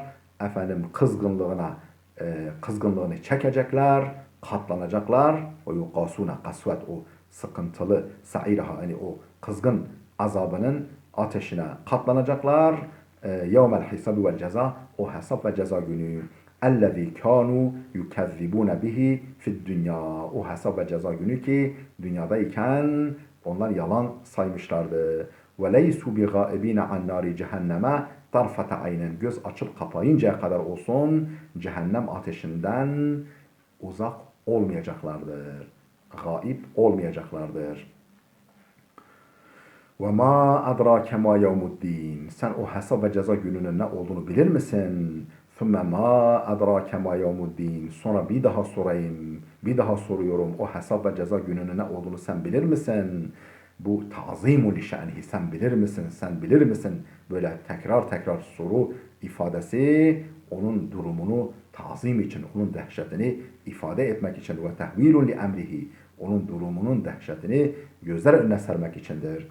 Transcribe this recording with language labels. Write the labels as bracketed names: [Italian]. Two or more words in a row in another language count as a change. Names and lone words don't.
[Turkish] Efendim kızgınlığını çekecekler, katlanacaklar. O yuqasune kasvet, o sıkıntılı sa'iraha, yani o kızgın azabının ateşine katlanacaklar. [Arabic] يوم الحساب والجزاء, [Turkish] o hesap ve ceza günü. [Arabic] اَلَّذ۪ي كَانُوا يُكَذِّبُونَ به في الدنيا. [Turkish] O hesap ve ceza günü ki dünyadayken onlar yalan saymışlardı. [Arabic] وَلَيْسُوا بِغَائِب۪ينَ عَنْ نَارِ [Turkish] cehenneme [Arabic] طرفة عين, [Turkish] göz açıp kapayıncaya kadar olsun cehennem ateşinden uzak olmayacaklardır. Gaib olmayacaklardır. [Arabic] وَمَا أَدْرَاكَ مَا يَوْمُ الدِّينِ. [Turkish] Sen o hesap ve ceza gününün ne olduğunu bilir misin? [Arabic] ثُمَّ مَا أَدْرَاكَ مَا يَوْمُ الدِّينِ. [Turkish] Sonra bir daha sorayım, bir daha soruyorum. O hesap ve ceza gününün ne olduğunu sen bilir misin? Bu [Arabic] تعظيم لشأنه, [Turkish] sen bilir misin, sen bilir misin? Böyle tekrar soru ifadesi onun durumunu tazim için, onun dehşetini ifade etmek için ve [Arabic] تهويل لأمره, [Turkish] onun durumunun dehşetini gözler önüne sermek içindir.